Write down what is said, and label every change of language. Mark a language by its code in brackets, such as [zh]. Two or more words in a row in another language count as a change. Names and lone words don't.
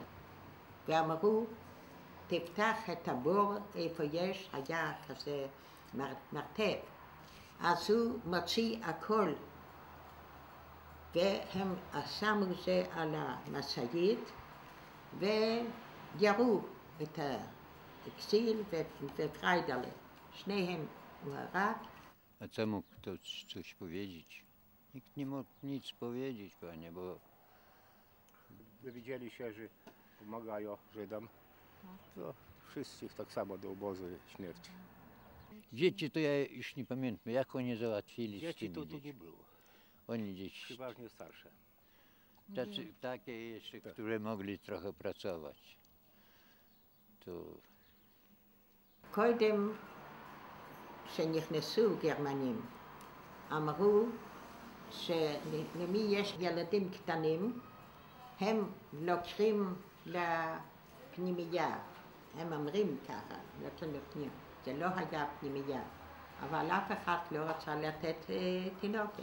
[he] ואמרו, תפתח את הבור איפה היה כזה מרתף. אז הוא מוציא הכל. והם שמו זה על המשאית וירו את האקסיל ופריידלה. שניהם הוא הרג. [pl] A co mógł ktoś coś powiedzieć? Nikt nie mógł nic powiedzieć, panie, bo... Dowiedzieli się, że pomagają Żydom, to wszyscy ich tak samo do obozu śmierci. Dzieci to ja już nie pamiętam, jak oni załatwili Dzieci z tymi to tu dziećmi. nie było, Oni dzieci, przeważnie starsze. takie jeszcze, które mogli trochę pracować. To... [he] קודם שנכנסו גרמנים, אמרו שלמי יש ילדים קטנים, הם לוקחים לפנימייה. הם אומרים ככה, לוקחים לפנימייה. זה לא היה פנימייה, אבל אף אחד לא רצה לתת תינוקת.